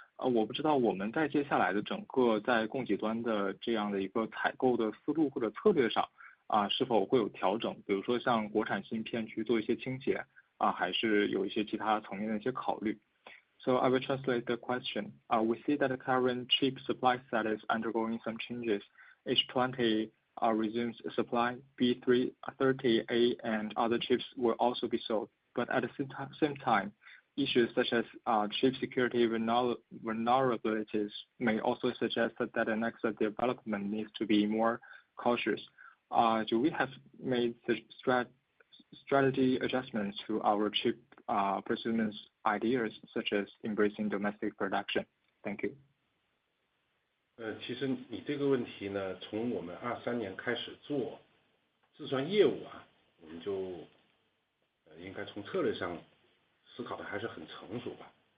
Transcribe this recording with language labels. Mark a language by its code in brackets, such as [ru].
[zh] 我不知道我们在接下来的整个在供给端的这样的一个采购的思路或者策略上。是否会有调整？比如说像国产芯片去做一些清洁还是有一些其他层面的一些考虑 ？ [en] So I will translate the question. We see that the current chip supply set is undergoing some changes. H20 resumes supply. B330A and other chips will also be sold. But at the same time, issues such as chip security vulnerabilities may also suggest that the next development needs to be more cautious. Do we have made the strategy adjustments to our chip procurement ideas, such as embracing domestic production? Thank you. [zh] 其实你这个问题呢，从我们23年开始做，计算业务啊，我们就应该从策略上思考的还是很成熟吧。